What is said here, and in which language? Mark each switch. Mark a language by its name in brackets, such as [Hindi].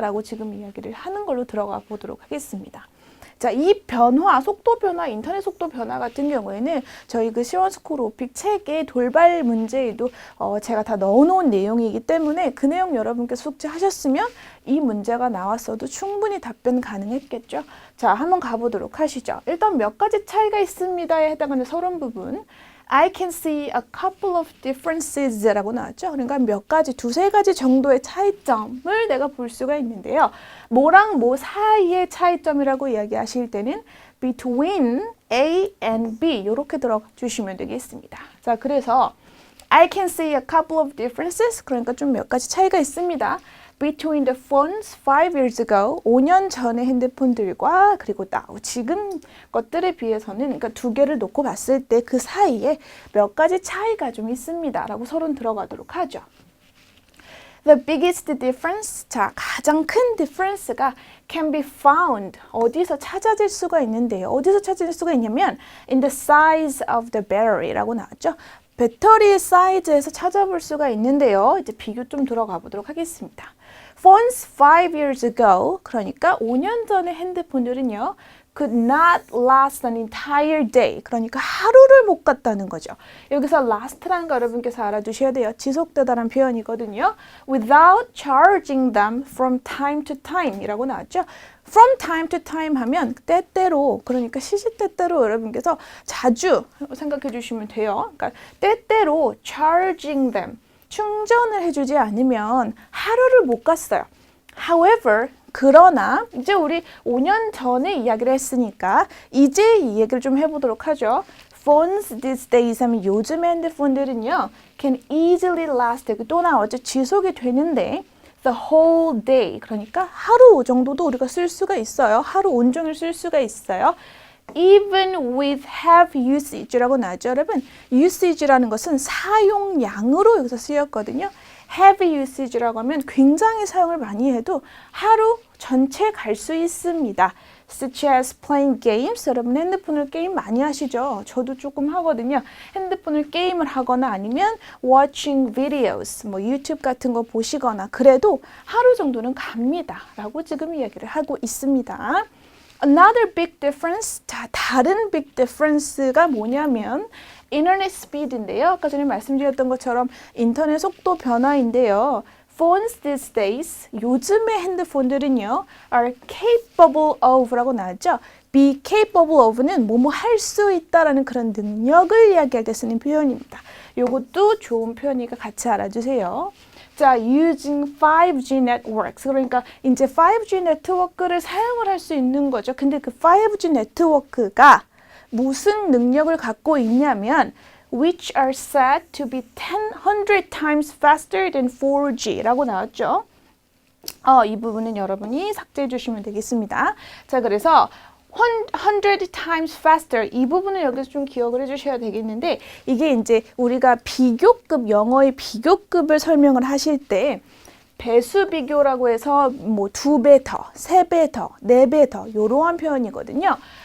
[Korean] 라고 지금 이야기를 하는 걸로 들어가 보도록 하겠습니다. 자, 이 변화, 속도 변화, 인터넷 속도 변화 같은 경우에는 저희 그 시원스쿨 오픽 책의 돌발 문제에도 제가 다 넣어놓은 내용이기 때문에 그 내용 여러분께 숙지하셨으면 이 문제가 나왔어도 충분히 답변 가능했겠죠. 자, 한번 가보도록 하시죠. 일단 몇 가지 차이가 있습니다에 해당하는 서론 부분. [English] I can see a couple of differences [Korean] 라고 나왔죠. 그러니까 몇 가지, 두세 가지 정도의 차이점을 내가 볼 수가 있는데요. 뭐랑 뭐 사이의 차이점이라고 이야기하실 때는 [English] between A and B [Korean] 이렇게 들어주시면 되겠습니다. 자, 그래서 [English] I can see a couple of differences [Korean] 그러니까 좀 몇 가지 차이가 있습니다. [English] Between the phones 5 years ago, [Korean] 5년 전의 핸드폰들과 그리고 [English] now, [Korean] 지금 것들에 비해서는 그러니까 두 개를 놓고 봤을 때 그 사이에 몇 가지 차이가 좀 있습니다. 라고 서론 들어가도록 하죠. [English] The biggest difference, [Korean] 자, 가장 큰 difference가 [English] can be found, [Korean] 어디서 찾아질 수가 있는데요. 어디서 찾아질 수가 있냐면 [English] in the size of the battery [Korean] 라고 나왔죠. 배터리의 사이즈에서 찾아볼 수가 있는데요. 이제 비교 좀 들어가 보도록 하겠습니다. [English] Phones 5 years ago, [Korean] 그러니까 5년 전의 핸드폰들은요. [English] could not last an entire day. [Korean] 그러니까 하루를 못 갔다는 거죠. 여기서 last라는 거 여러분께서 알아두셔야 돼요. 지속되다라는 표현이거든요. [English] Without charging them from time to time [Korean] 이라고 나왔죠. [English] From time to time [Korean] 하면 때때로, 그러니까 시시때때로 여러분께서 자주 생각해 주시면 돼요. 그러니까 때때로 [English] charging them, [Korean] 충전을 해주지 않으면 하루를 못 갔어요. [English] However, [Korean] 그러나 이제 우리 5년 전에 이야기를 했으니까 이제 이 얘기를 좀 해보도록 하죠. [English] Phones these days [Korean] 하면 요즘 핸드폰들은요 [English] can easily last, [Korean] 또 나왔죠. 지속이 되는데 [English] the whole day, [Korean] 그러니까 하루 정도도 우리가 쓸 수가 있어요. 하루 온종일 쓸 수가 있어요. [English] Even with heavy usage라고 나왔죠. [Korean] 여러분, usage라는 것은 사용량으로 여기서 쓰였거든요. heavy usage라고 하면 굉장히 사용을 많이 해도 하루 전체 갈 수 있습니다. [English] Such as playing games. [Korean] 여러분 핸드폰을 게임 많이 하시죠? 저도 조금 하거든요. 핸드폰을 게임을 하거나 아니면 [English] watching videos, [Korean] 뭐 유튜브 같은 거 보시거나 그래도 하루 정도는 갑니다. 라고 지금 이야기를 하고 있습니다. [English] Another big difference. [Korean] 자, 다른 big difference가 뭐냐면 인터넷 스피드인데요. 아까 전에 말씀드렸던 것처럼 인터넷 속도 변화인데요. [English] Phones these days, [Korean] 요즘의 핸드폰들은요, [English] are capable of [Korean] 라고 나왔죠. be capable of는 뭐뭐 할 수 있다라는 그런 능력을 이야기할 때 쓰는 표현입니다. 요것도 좋은 표현이니까 같이 알아주세요. 자, [English] using 5G networks. [Korean] 그러니까 이제 5G 네트워크를 사용을 할 수 있는 거죠. 근데 그 5G 네트워크가 무슨 능력을 갖고 있냐면 [English] which are said to be 100 times faster than 4G [Korean] 라고 나왔죠. 이 부분은 여러분이 삭제해 주시면 되겠습니다. 자, 그래서 [English] 100 times faster [Korean] 이 부분을 여기서 좀 기억을 해주셔야 되겠는데 이게 이제 우리가 비교급, 영어의 비교급을 설명을 하실 때 배수 비교라고 해서 뭐 2배 더, 3배 더, 4배 더 이러한 표현이거든요.